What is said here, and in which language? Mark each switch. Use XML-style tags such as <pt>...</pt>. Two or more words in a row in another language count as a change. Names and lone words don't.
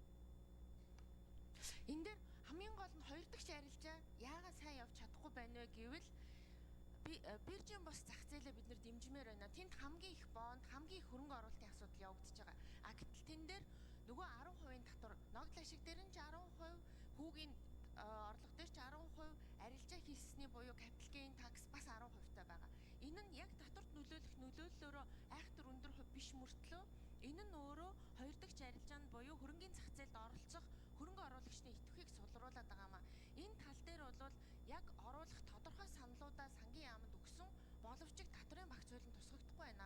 <mn>Энэ дээр хамгийн гол нь хоёр дахь арилжаа яагаад сайн явж чадахгүй байна вэ гэвэл биржийн бос зах зээлээ бид нэр дэмжмээр байна. Тэнд хамгийн их бонд, хамгийн их хөрөнгө оруулалтын асуудал явагдаж байгаа. Гэтэл тэн дээр нөгөө 10% татвар, ногдол ашиг дээр нь ч 10%, хүүгийн орлого дээр ч 10%, арилжаа хийсний буюу</mn> <en>capital gain tax</en> <mn>бас 10% таа байгаа. Энэ нь яг татварт нөлөөлөх нөлөөллөөрөө айхтар өндөр хувь биш мөртлөө энэ нь өөрөө хоёр дахь арилжаанд буюу хөрөнгийн зах зээлд оролцох хөрөнгө оруулагчны идэвхийг сулруулад байгаа маа. Энэ тал дээр бол яг оруулах тодорхой саналуудаа сангийн яамд өгсөн боловч татврын багц хуулинд тусгагдахгүй байна.</mn>